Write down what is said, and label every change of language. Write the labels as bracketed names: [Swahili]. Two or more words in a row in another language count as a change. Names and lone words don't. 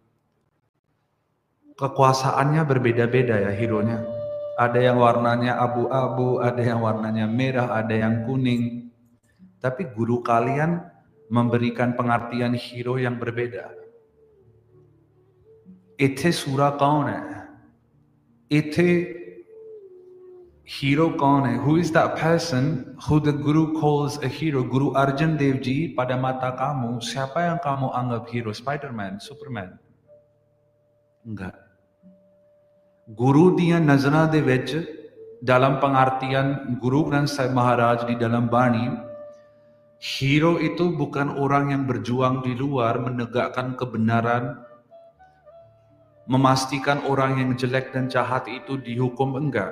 [Indonesian] Kekuasaannya berbeda-beda ya hero-nya. Ada yang warnanya abu-abu, ada yang warnanya merah, ada yang kuning. Tapi guru kalian memberikan pengertian hero yang berbeda. [Punjabi] ਇਥੇ ਸੂਰਾ ਕੌਣ ਹੈ? ਇਥੇ hero ਕੌਣ ਹੈ? [English] Who is that person who the guru calls a hero? [Indonesian] Guru Arjan Dev Ji, pada mata kamu siapa yang kamu anggap hero? Spider-Man, Superman? Enggak. [Punjabi] Guru ਦੀਆਂ ਨਜ਼ਰਾਂ ਦੇ ਵਿੱਚ [Indonesian] dalam pengertian Guru Granth Sahib Maharaj di dalam Bani, hero itu bukan orang yang berjuang di luar menegakkan kebenaran, memastikan orang yang jelek dan jahat itu dihukum, enggak.